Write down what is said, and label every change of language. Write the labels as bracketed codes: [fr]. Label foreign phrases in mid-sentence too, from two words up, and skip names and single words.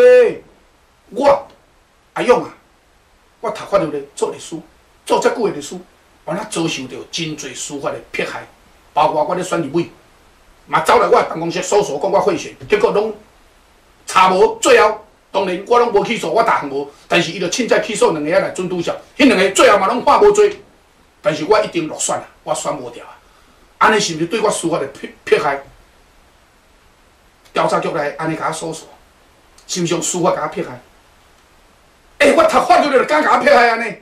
[nan] 我阿勇啊，我读法律咧，做律师，做遮久的律师。我若遭受到真侪司法的迫害，包括我咧选立委，嘛走来我办公室诉说讲我贿选，结果拢查无，最后当然我拢无起诉，我大项无，但是伊就凊彩起诉2个来准督效，迄2个最后嘛拢判无罪，但是我一定落选啊，我选无掉啊，安尼是毋是对我司法的迫害？调查局来安尼甲我诉说，是毋是用司法甲我迫害？我读法律就敢甲我迫害安尼？